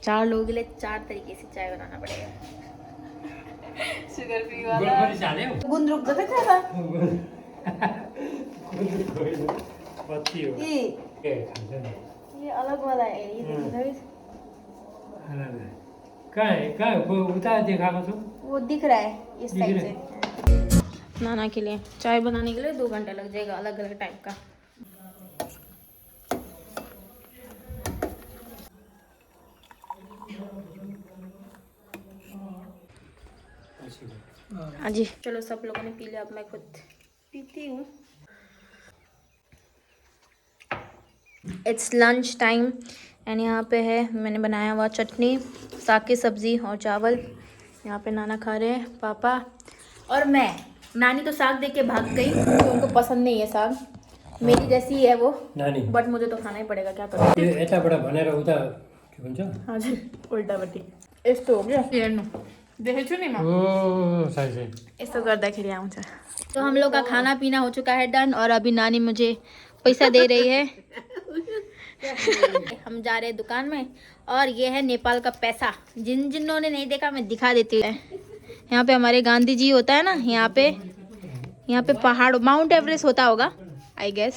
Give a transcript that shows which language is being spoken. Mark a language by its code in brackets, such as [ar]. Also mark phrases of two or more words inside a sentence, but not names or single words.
[hi] 4 लोगों के लिए 4 तरीके से चाय बनाना पड़ेगा। [en] sugar free [hi] वाला गुन्द्रुक जता खाबा [ne] बत्ती हो [hi] ये अलग वाला है, ये देखो गाइस, [ne] कहाँ वो उता देखाएको छु [hi] वो दिख रहा है इस साइड से। नाना के लिए चाय बनाने के लिए 2 घंटा लग जाएगा, अलग अलग टाइप का। हाँ जी चलो, सब लोगों ने पी लिया, अब मैं खुद पीती हूँ। [en] it's lunch time and [hi] यहाँ पे है मैंने बनाया हुआ चटनी, साग की सब्ज़ी और चावल। यहाँ पे नाना खा रहे हैं, पापा और मैं। नानी तो साग देख के भाग गई क्योंकि उनको पसंद नहीं है साग, मेरी जैसी ही है वो, नानी बट मुझे तो खाना ही पड़ेगा, क्या करूँ। [ne] यो यताबाट भनेर उता के भन्छ हजुर उल्टापट्टि यस्तो हो क्या, हेर्नु देखेको छु नि म, ओ सही सही यस्तो गर्दाखेरि आउँछ। [hi] तो हम लोग का खाना पीना हो चुका है डन, और अभी नानी मुझे पैसा दे रही है। हम जा रहे हैं दुकान में, और ये है नेपाल का पैसा, जिन्होंने नहीं देखा मैं दिखा देती हूँ। यहाँ पे हमारे गांधी जी होता है ना, यहाँ पे पहाड़ माउंट एवरेस्ट होता होगा [en] I guess.